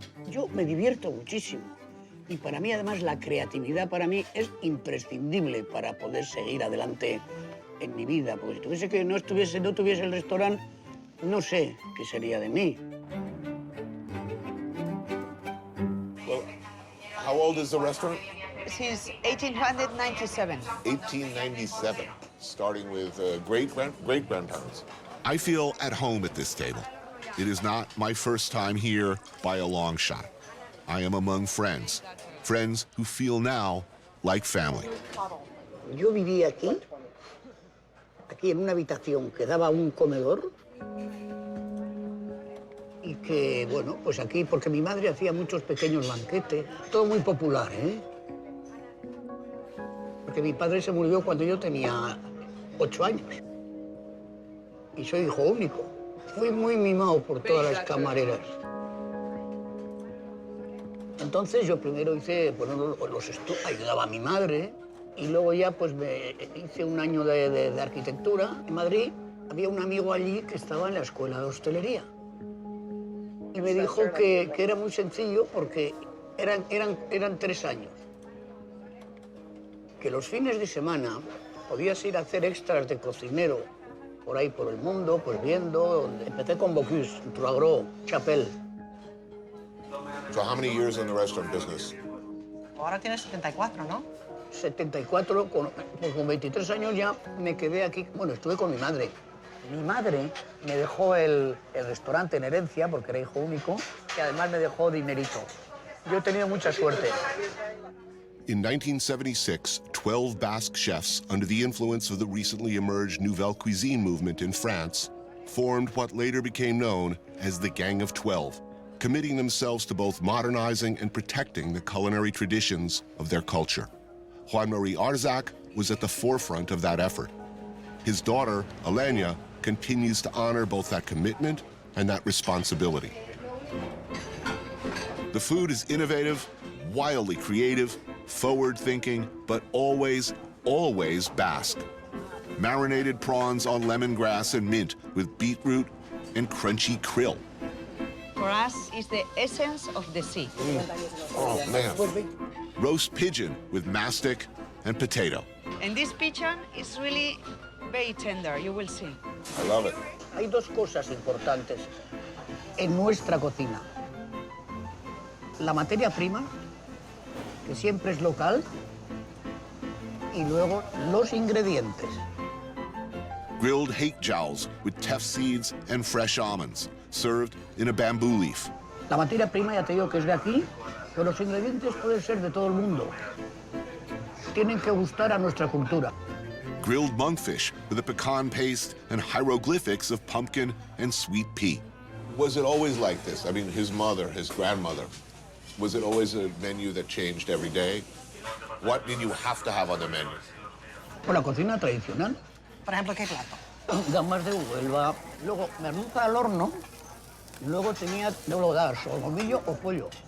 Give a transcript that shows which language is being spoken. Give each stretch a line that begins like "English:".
Spanish: Yo me divierto muchísimo y para mí además la creatividad para mí es imprescindible para poder seguir adelante en mi vida, porque si tuviese que no tuviese el restaurante, no sé qué sería de mí.
English: Well, how old is the restaurant? Since 1897. 1897, starting with great-grandparents. I feel at home at this table. It is not my first time here by a long shot. I am among friends, friends who feel now like family.
Spanish: Yo viví aquí aquí en una habitación que daba un comedor y que, bueno, pues aquí, porque mi madre hacía muchos pequeños banquetes, todo muy popular, ¿eh? Porque mi padre se murió cuando yo tenía 8 años y soy hijo único. Fui muy mimado por todas las camareras. Entonces yo primero hice, bueno, ayudaba a mi madre y luego ya pues hice un año de arquitectura en Madrid. Había un amigo allí que estaba en la escuela de hostelería y me dijo que era muy sencillo porque eran 3 años. Que los fines de semana podías ir a hacer extras de cocinero por ahí por el mundo, pues viendo. Empecé con Bocuse, Touragro, Chapelle.
English: So how many years in the restaurant business?
Spanish: Ahora tienes 74, ¿no? 74, pues con 23 años ya me quedé aquí. Bueno, estuve con mi madre. Mi madre me dejó el restaurante en herencia porque era hijo único y además me dejó dinerito. Yo he tenido mucha suerte.
English: In 1976, 12 Basque chefs, under the influence of the recently emerged Nouvelle Cuisine movement in France, formed what later became known as the Gang of 12, committing themselves to both modernizing and protecting the culinary traditions of their culture. Juan-Marie Arzac was at the forefront of that effort. His daughter, Elena, continues to honor both that commitment and that responsibility. The food is innovative, wildly creative, forward-thinking, but always, always Basque. Marinated prawns on lemongrass and mint with beetroot and crunchy krill. For us, it's the essence of the sea. Oh, man. Roast pigeon with mastic and potato. And this pigeon is really very tender, you will see. I love it.
Spanish: Hay 2 cosas importantes en nuestra cocina. La materia prima, que siempre es local, y luego los ingredientes.
English: Grilled hake jowls with teff seeds and fresh almonds, served in a bamboo leaf.
Spanish: La materia prima ya te digo que es de aquí, pero los ingredientes pueden ser de todo el mundo. Tienen que gustar a nuestra cultura.
English: Grilled monkfish with a pecan paste and hieroglyphics of pumpkin and sweet pea. Was it always like this? I mean, his mother, his grandmother, was it always a menu that changed every day? What did you have to have on the menu?
Spanish: Por la cocina tradicional. Por ejemplo, ¿qué plato? Gambas de Huelva, luego merluza al horno, luego tenía luego dar solomillo o pollo.